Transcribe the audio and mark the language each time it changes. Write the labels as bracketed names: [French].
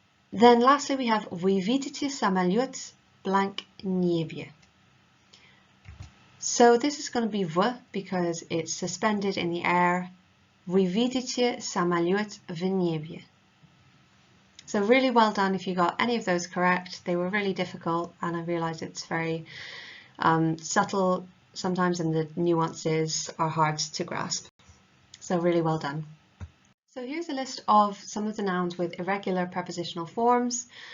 [English] Then lastly we have [Russian] вы видите самолет [English] blank небе. So this is going to be в because it's suspended in the air. [Russian] Вы видите самолет в небе. [English] So really well done if you got any of those correct. They were really difficult, and I realize it's very subtle sometimes, and the nuances are hard to grasp. So really well done. So here's a list of some of the nouns with irregular prepositional forms.